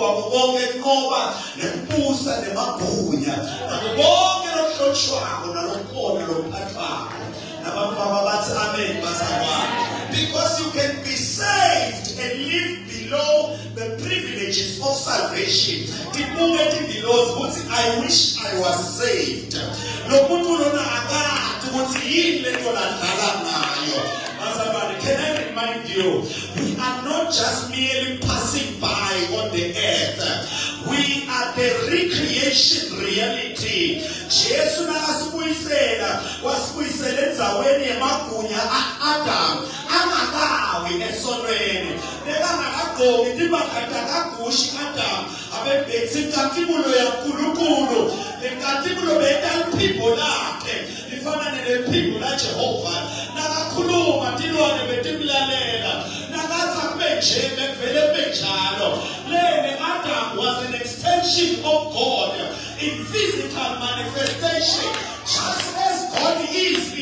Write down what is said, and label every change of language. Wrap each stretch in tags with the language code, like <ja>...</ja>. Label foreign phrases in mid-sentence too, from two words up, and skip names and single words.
<ss>kwabo bonke enqoba nempusa nemabhunya nabo bonke lokuhlotshwako nalokhona lophathwako nabafana bathi amen bazalwane.</ss> <en>Because you can be saved and live below the privileges of salvation. I wish I was saved. Can I remind you, we are not just merely passing by on the earth. We are the recreation reality.</en> <ss>Jesu nakasibuyisela wasibuyisela enzaweni yemagunya Adam angakawi esonweni bekangakagqoki timpahla kagushi Adam abebhekisa inkazimulo yaNkulunkulu. Lenkazimulo beyitaliphimbo lakhe lifana nelephimbo laJehova. Nakakhuluma tilwane betimlalela nakathi akubejele kuvele benjalo.</ss> <en>Lene Adam was an extension of God in physical manifestation. Just as God is</en>